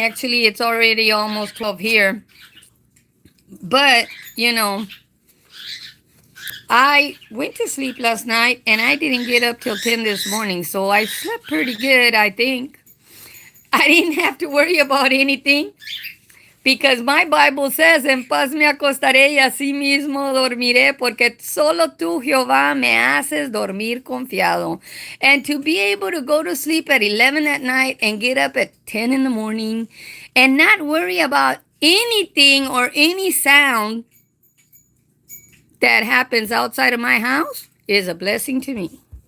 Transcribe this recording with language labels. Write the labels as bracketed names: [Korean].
[English] Actually, it's already almost 12 here. But, you know, I went to sleep last night, and I didn't get up till 10 this morning, so I slept pretty good, I think. I didn't have to worry about anything. Because my Bible says, [Spanish] en paz me acostaré y así mismo dormiré, porque solo tú, Jehová, me haces dormir confiado. [English] And to be able to go to sleep at 11 at night and get up at 10 in the morning and not worry about anything or any sound that happens outside of my house is a blessing to me.